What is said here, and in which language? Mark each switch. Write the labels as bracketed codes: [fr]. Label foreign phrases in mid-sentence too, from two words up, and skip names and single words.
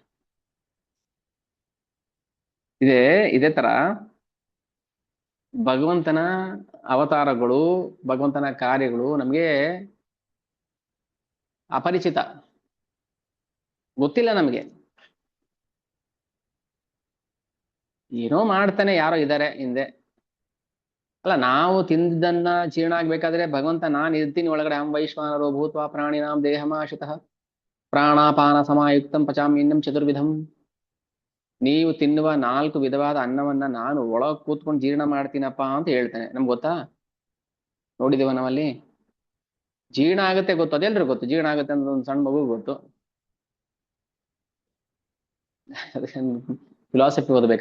[kn] ಇದೇ ಇದೇ ತರ ಭಗವಂತನ ಅವತಾರಗಳು, ಭಗವಂತನ ಕಾರ್ಯಗಳು ನಮ್ಗೆ ಅಪರಿಚಿತ, ಗೊತ್ತಿಲ್ಲ ನಮ್ಗೆ. ಏನೋ ಮಾಡ್ತಾನೆ, ಯಾರೋ ಇದ್ದಾರೆ ಹಿಂದೆ. ಅಲ್ಲ, ನಾವು ತಿಂದನ್ನ ಜೀರ್ಣ ಆಗ್ಬೇಕಾದ್ರೆ ಭಗವಂತ ನಾನ್ ಇರ್ತೀನಿ ಒಳಗಡೆ, [sa] ಅಹಂ ವೈಶ್ವಾನರೋ ಭೂತ್ವಾ ಪ್ರಾಣಿನಾಂ ದೇಹಮಾಶಿತಃ ಪ್ರಾಣಾಪಾನ ಸಮಾಯುಕ್ತಂ ಪಚಾಮ್ಯನ್ನಂ ಚತುರ್ವಿಧಂ. [kn] ನೀವು ತಿನ್ನುವ 4 ವಿಧವಾದ ಅನ್ನವನ್ನ ನಾನು ಒಳಗ್ ಕೂತ್ಕೊಂಡು ಜೀರ್ಣ ಮಾಡ್ತೀನಪ್ಪ ಅಂತ ಹೇಳ್ತಾನೆ. ನಮ್ಗೆ ಗೊತ್ತಾ? ನೋಡಿದೀವ ನಾವಲ್ಲಿ? ಜೀರ್ಣ ಆಗುತ್ತೆ ಗೊತ್ತು, ಅದೆಲ್ರಿಗೂ ಗೊತ್ತು. ಜೀರ್ಣ ಆಗುತ್ತೆ ಅಂತ ಒಂದು ಸಣ್ಣ ಮಗು ಗೊತ್ತು. ಫಿಲಾಸಫಿ ಓದ್ಬೇಕಾ?